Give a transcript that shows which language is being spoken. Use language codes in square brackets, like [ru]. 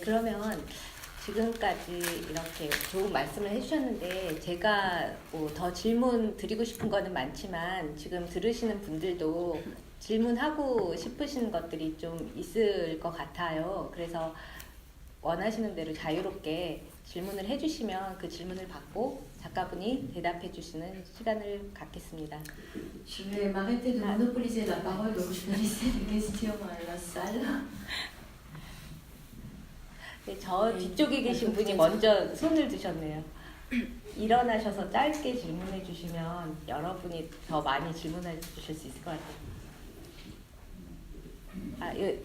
[ko] 그러면 지금까지 이렇게 좋은 말씀을 해주셨는데 제가 뭐 더 질문 드리고 싶은 거는 많지만 지금 들으시는 분들도 질문하고 싶으신 것들이 좀 있을 것 같아요. 그래서 원하시는 대로 자유롭게 질문을 해주시면 그 질문을 받고 작가분이 대답해 주시는 시간을 갖겠습니다. [fr] Je vais m'arrêter de monopoliser la parole, donc je vais laisser des questions à la salle. [ko] 네, 저 뒤쪽에 계신 분이 먼저 손을 드셨네요. 일어나셔서 짧게 질문해 주시면 여러분이 더 많이 질문해 주실 수 있을 것 같아요.